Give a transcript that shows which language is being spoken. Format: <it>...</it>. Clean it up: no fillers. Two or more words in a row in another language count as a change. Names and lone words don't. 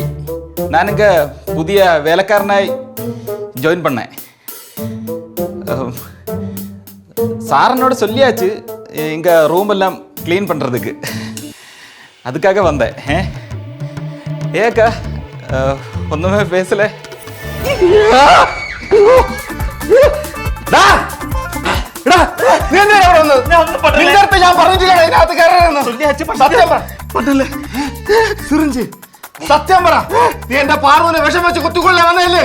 <ta>நான் இங்கே புதிய வேலைக்காரனாய் ஜாயின் பண்ணேன். சாரனோட சொல்லியாச்சு இங்கே ரூம் எல்லாம் க்ளீன் பண்ணுறதுக்கு. அதுக்காக வந்தேன். ஏக்கா ஒன்றுமே பேசல.</ta> <ml>സത്യം പറ, നീ എന്റെ പാർവനെ വിഷം വെച്ച് കുത്തിക്കൊള്ളാൻ വന്നതല്ലേ?</ml>